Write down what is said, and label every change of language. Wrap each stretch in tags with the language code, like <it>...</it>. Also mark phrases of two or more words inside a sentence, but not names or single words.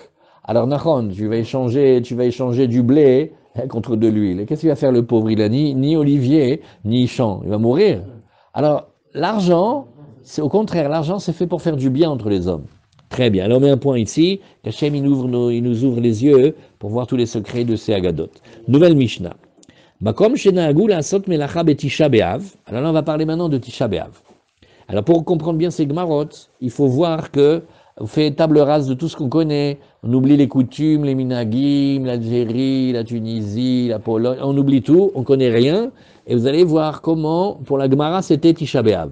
<fr>Alors, Nahon, tu vas échanger du blé contre de l'huile. Et qu'est-ce qu'il va faire le pauvre? Il a ni olivier, ni champ. Il va mourir. Alors, l'argent, c'est au contraire, l'argent, c'est fait pour faire du bien entre les hommes. Très bien. Alors, on met un point ici. Hachem, il nous ouvre les yeux pour voir tous les secrets de ces Agadot. Nouvelle Mishnah.</fr> <he>מקום שנהגו לעשות מלאכה בתשעה באב.</he> <fr>Alors là, on va parler maintenant de Tisha B'Av. Alors, pour comprendre bien ces Gemarot, il faut voir que on fait table rase de tout ce qu'on connaît. On oublie les coutumes, les minagim, l'Algérie, la Tunisie, la Pologne. On oublie tout, on connaît rien. Et vous allez voir comment, pour la Gemara, c'était Tisha B'Av.</fr>